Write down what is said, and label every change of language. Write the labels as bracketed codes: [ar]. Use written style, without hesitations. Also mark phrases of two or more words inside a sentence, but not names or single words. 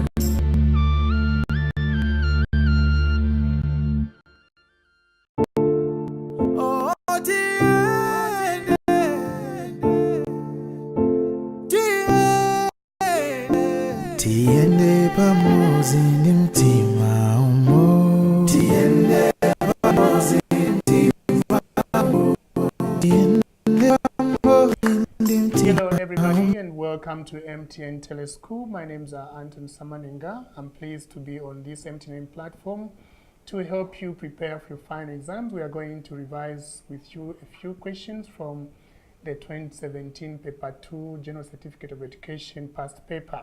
[ny] Oh, tiyende pamozi ndi mtima umodzi. Tiyende pamozi ndi mtima umodzi. Tiyende pamozi ndi mtima. [en] Hello everybody and welcome to MTN Teleschool. My name is Anton Samanenga. I'm pleased to be on this MTN platform to help you prepare for your final exams. We are going to revise with you a few questions from the 2017 Paper 2 General Certificate of Education past paper.